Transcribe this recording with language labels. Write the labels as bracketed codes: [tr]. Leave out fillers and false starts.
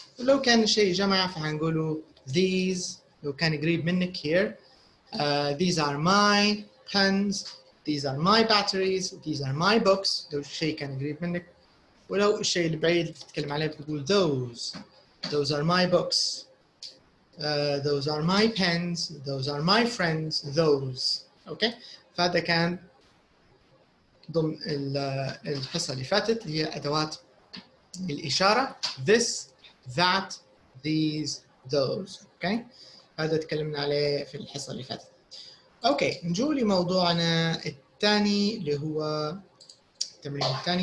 [ar] لو كان الشيء جمع فهنقوله these. لو كان قريب منك [en] here, these are my pens, these are my batteries, these are my books. [ar] لو الشيء كان قريب منك. ولو الشيء البعيد اللي بتتكلم عليه بتقول [en] those are my books, those are my pens, those are my friends, those. [ar] اوكي فهذا كان ضمن الحصة اللي فاتت اللي هي أدوات الإشارة [en] this, that, these, those. [ar] اوكي هذا تكلمنا عليه في الحصة اللي فاتت. اوكي نجو لموضوعنا الثاني اللي هو التمرين الثاني.